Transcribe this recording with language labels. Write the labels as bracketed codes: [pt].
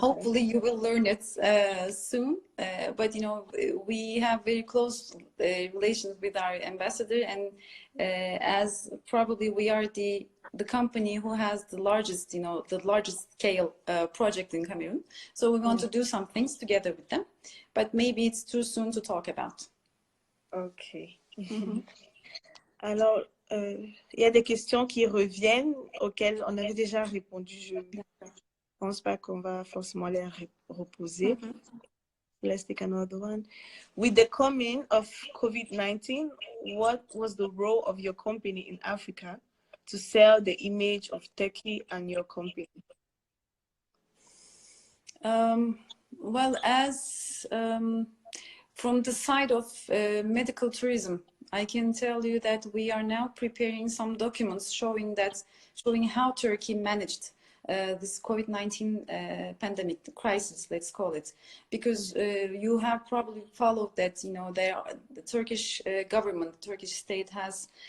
[en] Hopefully you will learn it soon. But we have very close relations with our ambassador, and as probably we are the company who has the largest, the largest scale project in Cameroon. So we want to do some things together with them, but maybe it's too soon to talk about. Ok. [fr] Alors, il y a des questions qui reviennent auxquelles on avait déjà répondu. Je ne pense pas qu'on va forcément les reposer. [en] Let's take another one. With the coming of COVID-19, what was the role of your company in Africa to sell the image of Turkey and your company? Well, as from the side of medical tourism, I can tell you that we are now preparing some documents showing how Turkey managed this COVID-19 pandemic, the crisis, let's call it, because you have probably followed that, the Turkish government, the Turkish state has